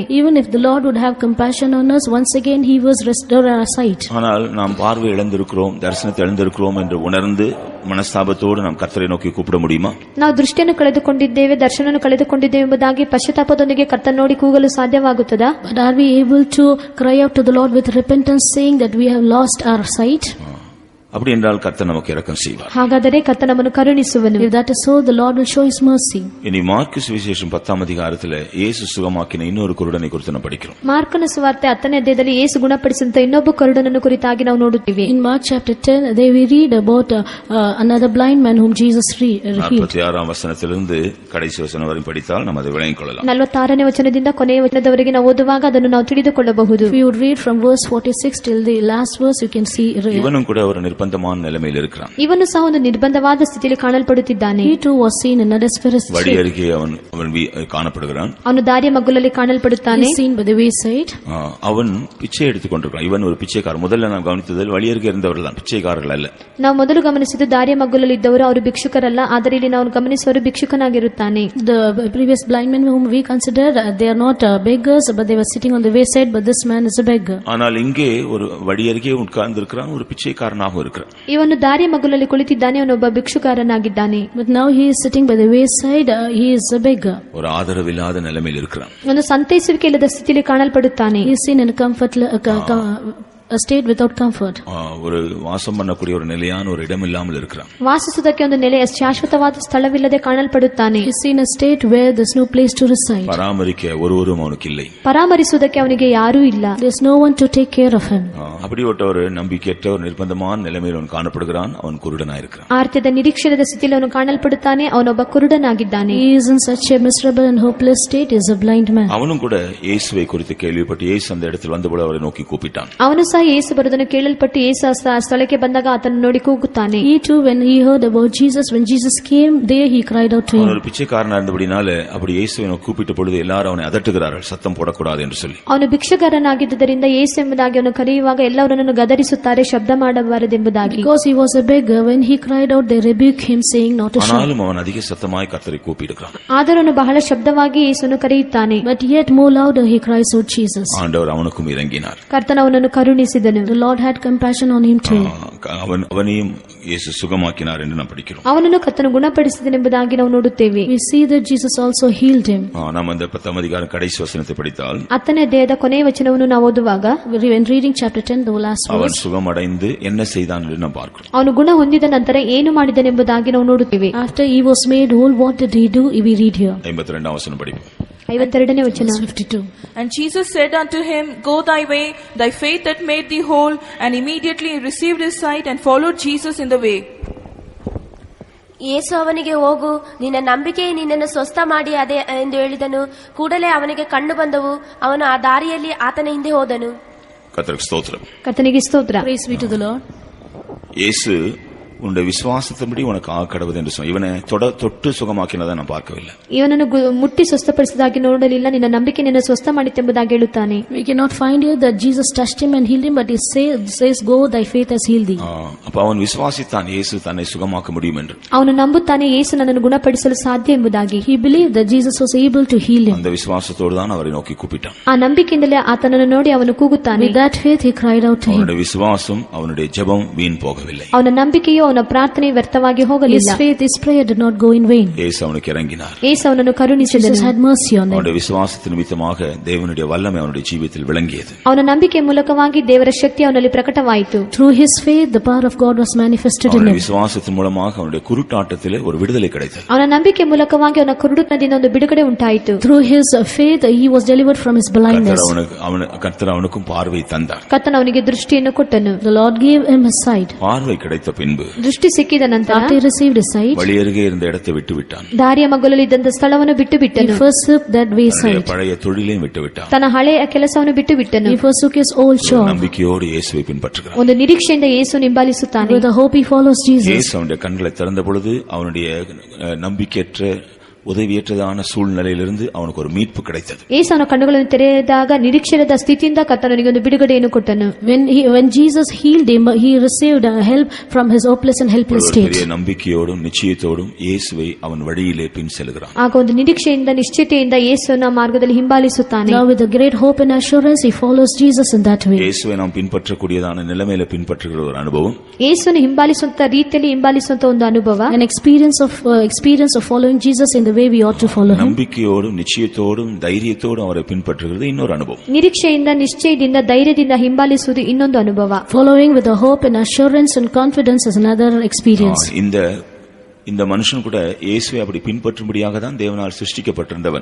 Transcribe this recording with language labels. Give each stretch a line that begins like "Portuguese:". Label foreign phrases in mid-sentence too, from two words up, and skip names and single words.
English: Even if the Lord would have compassion on us, once again He was restore our sight.
Tamil: ஆனால் நாம் பார்வை இழந்திருக்கிறோம், தரிசனத்தை இழந்திருக்கிறோம் என்று உணர்ந்து மனஸ்தாபத்தோடு நாம் கர்த்தரை நோக்கி கூப்பிட முடியுமா?
Kannada: ನಾವು ದೃಷ್ಟಿಯನ್ನು ಕಳೆದುಕೊಂಡಿದ್ದೇವೆ, ದರ್ಶನವನ್ನು ಕಳೆದುಕೊಂಡಿದ್ದೇವೆ ಎಂಬುದಾಗಿ ಪಶ್ಚಾತ್ತಾಪದೊಂದಿಗೆ ಕರ್ತನ ನೋಡಿ ಕೂಗಲು ಸಾಧ್ಯವಾಗುತ್ತದಾ?
English: But are we able to cry out to the Lord with repentance, saying that we have lost our sight?
Tamil: அப்படி என்றால் கர்த்தர் நமக்கு இரக்கம் செய்வார்.
Kannada: ಹಾಗಾದರೆ ಕರ್ತನು ನಮ್ಮನ್ನು ಕರುಣಿಸುವನು.
English: If that is so, the Lord will show His mercy.
Tamil: இனி மார்க்கு சுவிசேஷம் 10ஆம் அதிகாரத்திலே இயேசு சுகமாக்கின இன்னொரு குருடனை குறித்து நாம் படிக்கிறோம்.
Kannada: ಮಾರ್ಕನ ಸುವಾರ್ತೆ 10ನೇ ಅಧ್ಯಾಯದಲ್ಲಿ ಯೇಸು ಗುಣಪಡಿಸಿದಂತ ಇನ್ನೊಬ್ಬ ಕುರುಡನನ್ನು ಕುರಿತಾಗಿ ನಾವು ನೋಡುತ್ತೇವೆ.
English: In Mark chapter 10, they we read about another blind man whom Jesus healed.
Tamil: 46ஆம் வசனத்திலிருந்து கடைசி வசனம் வரை படித்தால் நாம் அதை விளங்கிக் கொள்ளலாம்.
Kannada: 46ನೇ ವಚನದಿಂದ ಕೊನೆಯ ವಚನದವರೆಗೆ ನಾವು ಓದುವಾಗ ಅದನ್ನು ನಾವು ತಿಳಿದುಕೊಳ್ಳಬಹುದು.
English: If you would read from verse 46 till the last verse, you can see.
Tamil: இவனும் கூட ஒரு நிர்பந்தமான நிலைமையில் இருக்கிறான்.
Kannada: ಇವನು ಸಹ ಒಂದು ನಿರ್ಬಂಧವಾದ ಸ್ಥಿತಿಯಲ್ಲಿ ಕಾಣಲ್ಪಡುತ್ತಿದ್ದಾನೆ.
English: He too was seen in a desperate state.
Tamil: வழி அருகே அவன் காணப்படுகிறான்.
Kannada: ಅವನು ದಾರಿಯ ಮಗ್ಗುಲಲ್ಲಿ ಕಾಣಲ್ಪಡುತ್ತಾನೆ.
English: He is seen by the wayside.
Tamil: அவன் பிச்சை எடுத்துக் கொண்டிருக்கான். இவன் ஒரு பிச்சைக்காரன். முதல்ல நாம் கவனித்ததில் வழி அருகே இருந்தவர்கள் தான், பிச்சைக்காரர்கள் அல்ல.
Kannada: ನಾವು ಮೊದಲು ಗಮನಿಸಿದ್ದು ದಾರಿಯ ಮಗ್ಗುಲಲ್ಲಿ ಇದ್ದವರು ಅವರು ಭಿಕ್ಷುಕರಲ್ಲ, ಆದರೆ ಇಲ್ಲಿ ನಾವು ಗಮನಿಸುವರು ಭಿಕ್ಷುಕನಾಗಿರುತ್ತಾನೆ.
English: The previous blind men whom we considered, they are not beggars, but they were sitting on the wayside, but this man is a beggar.
Tamil: ஆனால் இங்கே ஒரு வழி அருகே உட்கார்ந்திருக்கிறான், ஒரு பிச்சைக்காரனாக இருக்கிறான்.
Kannada: ಇವನು ದಾರಿಯ ಮಗ್ಗುಲಲ್ಲಿ ಕುಳಿತಿದ್ದಾನೆ, ಅವನೊಬ್ಬ ಭಿಕ್ಷುಕಾರನಾಗಿದ್ದಾನೆ.
English: But now he is sitting by the wayside, he is a beggar.
Tamil: ஒரு ஆதரவில்லாத நிலைமையில் இருக்கிறான்.
Kannada: ಒಂದು ಸಂತೈಸುವಿಕೆ ಇಲ್ಲದ ಸ್ಥಿತಿಯಲ್ಲಿ ಕಾಣಲ್ಪಡುತ್ತಾನೆ.
English: He is seen in a state without comfort.
Tamil: ஒரு வாசம் பண்ணக்கூடிய ஒரு நிலையான ஒரு இடம் இல்லாமல் இருக்கிறான்.
Kannada: ವಾಸಿಸುವುದಕ್ಕೆ ಒಂದು ನೆಲೆಯ ಶಾಶ್ವತವಾದ ಸ್ಥಳವಿಲ್ಲದೆ ಕಾಣಲ್ಪಡುತ್ತಾನೆ.
English: He is in a state where there is no place to reside.
Tamil: பராமரிக்க ஒருவரும் அவனுக்கு இல்லை.
Kannada: ಪರಾಮರಿಸುವುದಕ್ಕೆ ಅವನಿಗೆ ಯಾರೂ ಇಲ್ಲ.
English: There is no one to take care of him.
Tamil: அப்படிப்பட்ட ஒரு நம்பிக்கையற்ற ஒரு நிர்பந்தமான நிலைமையில் அவன் காணப்படுகிறான். அவன் குருடனாயிருக்கிறான்.
Kannada: ಆರ್ಥಿಕ ನಿರೀಕ್ಷಣದ ಸ್ಥಿತಿಯಲ್ಲಿ ಅವನು ಕಾಣಲ್ಪಡುತ್ತಾನೆ. ಅವನೊಬ್ಬ ಕುರುಡನಾಗಿದ್ದಾನೆ.
English: He is in such a miserable and hopeless state, is a blind man.
Tamil: அவனும் கூட இயேசுவை குறித்து கேள்விப்பட்டு இயேசு அந்த இடத்தில் வந்தபோது அவரை நோக்கி கூப்பிட்டான்.
Kannada: ಅವನು ಸಹ ಯೇಸು ಬರುವುದನ್ನು ಕೇಳಲ್ಪಟ್ಟು ಯೇಸು ಸ್ಥಳಕ್ಕೆ ಬಂದಾಗ ಆತನು ನೋಡಿ ಕೂಗುತ್ತಾನೆ.
English: He too, when he heard about Jesus, when Jesus came there, he cried out to him.
Tamil: ஒரு பிச்சைக்காரனா இருந்தபடினால அப்படி இயேசுவை கூப்பிட்ட பொழுது எல்லாரும் அவனை அதட்டுகிறார்கள், சத்தம் போடக்கூடாது என்று சொல்லி.
Kannada: ಅವನು ಭಿಕ್ಷುಕರನಾಗಿದ್ದರಿಂದ ಯೇಸು ಎಂಬುದಾಗಿ ಅವನು ಕರೆಯುವಾಗ ಎಲ್ಲವರನ್ನು ಗದರಿಸುತ್ತಾರೆ, ಶಬ್ದ ಮಾಡಬಾರದೆಂಬುದಾಗಿ.
English: Because he was a beggar, when he cried out, they rebuked him, saying not to shout.
Tamil: ஆனாலும் அவன் அதிக சத்தமாய் கர்த்தரை கூப்பிடுகிறான்.
Kannada: ಆದರೂ ಅವನು ಬಹಳ ಶಬ್ದವಾಗಿ ಯೇಸುವನ್ನು ಕರೆಯುತ್ತಾನೆ.
English: But yet more louder he cries out Jesus.
Tamil: ஆண்டவர் அவனுக்கும் இறங்கினார்.
Kannada: ಕರ್ತನು ಅವನನ್ನು ಕರುಣಿಸಿ ಕರುಣಿಸಿದನು.
English: The Lord had compassion on him too.
Tamil: அவனையும் இயேசு சுகமாக்கினார் என்று நாம் படிக்கிறோம்.
Kannada: ಅವನನ್ನು ಕರ್ತನು ಗುಣಪಡಿಸಿದನೆಂಬುದಾಗಿ ನಾವು ನೋಡುತ್ತೇವೆ.
English: We see that Jesus also healed him.
Tamil: நாம் அந்த 10ஆம் அதிகாரம் கடைசி வசனத்தை படித்தால்
Kannada: 10ನೇ ಅಧ್ಯಾಯದ ಕೊನೆಯ ವಚನವನ್ನು ನಾವು ಓದುವಾಗ
English: When reading chapter 10, the last
Tamil: அவன்
English: verse,
Tamil: சுகமடைந்து என்ன செய்தான் என்று நாம் பார்க்கிறோம்.
Kannada: ಅವನು ಗುಣ ಹೊಂದಿದ ನಂತರ ಏನು ಮಾಡಿದನೆಂಬುದಾಗಿ ನಾವು ನೋಡುತ್ತೇವೆ.
English: after he was made whole, what did he do? We read here.
Tamil: 52ஆம் வசனம் படிப்போம்.
Kannada: 52ನೇ ವಚನ.
English: Verse 52. And Jesus said unto him, Go thy way, thy faith that made thee whole. And immediately he received his sight and followed Jesus in the way.
Kannada: ಯೇಸು ಅವನಿಗೆ, ಹೋಗು, ನಿನ್ನ ನಂಬಿಕೆಯೇ ನಿನ್ನನ್ನು ಸ್ವಸ್ಥ ಮಾಡಿ ಅದೇ ಎಂದು ಹೇಳಿದನು. ಕೂಡಲೇ ಅವನಿಗೆ ಕಣ್ಣು ಬಂದವು. ಅವನು ಆ ದಾರಿಯಲ್ಲಿ ಆತನ ಹಿಂದೆ ಹೋದನು.
Tamil: கர்த்தருக்கு ஸ்தோத்திரம்.
Kannada: ಕರ್ತನಿಗೆ ಸ್ತೋತ್ರ.
English: Praise be to the Lord.
Tamil: இயேசு உன்னுடைய விசுவாசத்தின்படி உனக்கு ஆக்கடவது என்று சொன்ன இவனை தொட்டு சுகமாக்கினதை நான் பார்க்கவில்லை.
Kannada: ಇವನನ್ನು ಮುಟ್ಟಿ ಸ್ವಸ್ಥಪಡಿಸಿದಾಗಿ ನೋಡಲಿಲ್ಲ, ನಿನ್ನ ನಂಬಿಕೆ ನಿನ್ನ ಸ್ವಸ್ಥ ಮಾಡಿತೆಂಬುದಾಗಿ ಹೇಳುತ್ತಾನೆ.
English: We cannot find here that Jesus touched him and healed him, but he says, Go, thy faith has healed thee.
Tamil: அப்ப அவன் விசுவாசித்தான் இயேசு தன்னை சுகமாக்க முடியும் என்று.
Kannada: ಅವನು ನಂಬುತ್ತಾನೆ ಯೇಸು ನನ್ನನ್ನು ಗುಣಪಡಿಸಲು ಸಾಧ್ಯ ಎಂಬುದಾಗಿ.
English: He believed that Jesus was able to heal him.
Tamil: அந்த விசுவாசத்தோடு தான் அவரை நோக்கி கூப்பிட்டான்.
Kannada: ಆ ನಂಬಿಕೆಯಿಂದಲೇ ಆತನನ್ನು ನೋಡಿ ಅವನು ಕೂಗುತ್ತಾನೆ.
English: With that faith he cried out to him.
Tamil: அவனுடைய விசுவாசம் அவனுடைய ஜெபம் வீண் போகவில்லை.
Kannada: ಅವನ ನಂಬಿಕೆಯು ಅವನ ಪ್ರಾರ್ಥನೆ ವ್ಯರ್ಥವಾಗಿ ಹೋಗಲಿಲ್ಲ.
English: His faith, his prayer did not go in vain.
Tamil: இயேசு அவனுக்கு இறங்கினார்.
Kannada: ಯೇಸು ಅವನನ್ನು ಕರುಣಿಸಿದನು.
English: Jesus had mercy on him.
Tamil: அவனுடைய விசுவாசத்தின் நிமித்தமாக தேவனுடைய வல்லமை அவனுடைய ஜீவிதத்தில் விளங்கியது.
Kannada: ಅವನ ನಂಬಿಕೆ ಮೂಲಕವಾಗಿ ದೇವರ ಶಕ್ತಿ ಅವನಲ್ಲಿ ಪ್ರಕಟವಾಯಿತು.
English: Through his faith the power of God was manifested in
Tamil: அவனுடைய
English: him.
Tamil: விசுவாசத்தின் மூலமாக அவனுடைய குருட்டாட்டத்திலே ஒரு விடுதலை கிடைத்தது.
Kannada: ಅವನ ನಂಬಿಕೆ ಮೂಲಕವಾಗಿ ಅವನ ಕುರುಡುತನದಿಂದ ಒಂದು ಬಿಡುಗಡೆ ಉಂಟಾಯಿತು.
English: Through his faith he was delivered from his blindness.
Tamil: கர்த்தர் அவனுக்கும் பார்வை தந்தார்.
Kannada: ಕರ್ತನು ಅವನಿಗೆ ದೃಷ್ಟಿಯನ್ನು ಕೊಟ್ಟನು.
English: The Lord gave him his sight.
Tamil: பார்வை கிடைத்த பின்பு
Kannada: ದೃಷ್ಟಿ ಸಿಕ್ಕಿದ ನಂತರ
English: After he received his sight,
Tamil: வழியருகே இருந்த இடத்தை விட்டு விட்டான்.
Kannada: ದಾರಿಯ ಮಗ್ಗುಲಲ್ಲಿ ಇದ್ದಂತ ಸ್ಥಳವನ್ನು ಬಿಟ್ಟು
English: he
Kannada: ಬಿಟ್ಟನು.
English: forsook that way
Tamil: தன்னுடைய
English: sight.
Tamil: பழைய தொழிலையும் விட்டு விட்டான்.
Kannada: ತನ್ನ ಹಳೆಯ ಕೆಲಸವನ್ನು ಬಿಟ್ಟು ಬಿಟ್ಟನು.
English: He forsook his old job.
Tamil: நம்பிக்கையோடு இயேசுவை பின்பற்றுகிறான்.
Kannada: ಒಂದು ನಿರೀಕ್ಷೆಯಿಂದ ಯೇಸು ಹಿಂಬಾಲಿಸುತ್ತಾನೆ.
English: With a hope he follows Jesus.
Tamil: இயேசு அவனுடைய கண்களை திறந்த பொழுது அவனுடைய நம்பிக்கையற்ற உதவியற்றதான சூழ்நிலையிலிருந்து அவனுக்கு ஒரு மீட்பு கிடைத்தது.
Kannada: ಯೇಸು ಅವನ ಕಣ್ಣುಗಳನ್ನು ತೆರೆದಾಗ ನಿರೀಕ್ಷೆರದ ಸ್ಥಿತಿಯಿಂದ ಕರ್ತನಿಗೆ ಒಂದು ಬಿಡುಗಡೆಯನ್ನು ಕೊಟ್ಟನು.
English: When Jesus healed him, he received help from his hopeless and helpless
Tamil: ஒரு
English: state.
Tamil: பெரிய நம்பிக்கையோடும் நிச்சயத்தோடும் இயேசுவை அவன் வழியிலே பின் செல்கிறான்.
Kannada: ಆಗ ಒಂದು ನಿರೀಕ್ಷೆಯಿಂದ ನಿಶ್ಚಿತೆಯಿಂದ ಯೇಸುವಿನ ಮಾರ್ಗದಲ್ಲಿ ಹಿಂಬಾಲಿಸುತ್ತಾನೆ.
English: Now with a great hope and assurance he follows Jesus in that way.
Tamil: இயேசுவை நாம் பின்பற்றக்கூடியதான நிலைமையில பின்பற்றுகிற ஒரு அனுபவம்.
Kannada: ಯೇಸುವನ್ನು ಹಿಂಬಾಲಿಸುವಂತ ರೀತಿಯಲ್ಲಿ ಹಿಂಬಾಲಿಸುವಂತ ಒಂದು ಅನುಭವ.
English: An experience of following Jesus in the way we ought to follow him.
Tamil: நம்பிக்கையோடும் நிச்சயத்தோடும் தைரியத்தோடும் அவரை பின்பற்றுகிறது இன்னொரு அனுபவம்.
Kannada: ನಿರೀಕ್ಷೆಯಿಂದ ನಿಶ್ಚಯದಿಂದ ಧೈರ್ಯದಿಂದ ಹಿಂಬಾಲಿಸುವುದು ಇನ್ನೊಂದು ಅನುಭವ.
English: Following with a hope and assurance and confidence is another experience.
Tamil: இந்த மனுஷன் கூட இயேசுவை அப்படி பின்பற்றும்படியாக தான் தேவனால் சிருஷ்டிக்கப்பட்டிருந்தவன்.